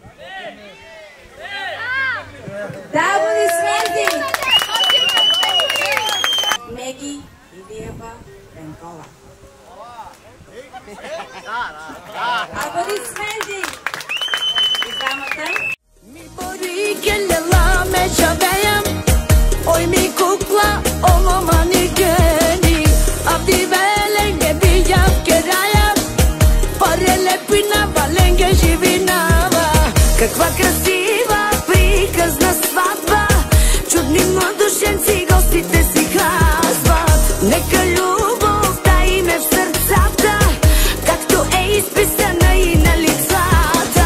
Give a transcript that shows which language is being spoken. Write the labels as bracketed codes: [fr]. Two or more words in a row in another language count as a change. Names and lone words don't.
[bg] Да, аплодисменти! Меги Илиева Пенкова. Аплодисменти! И двамата. [rom] Mi bori kellela me çabeyem, oy mi kukla omo manekeni, abdi belenge biyap kerayem, parele pina valenge живинава. [bg] Каква красива приказна сватба, чудни младоженци гостите си казват. Нека любовта им е в сърцата, както е изписана и на лицата.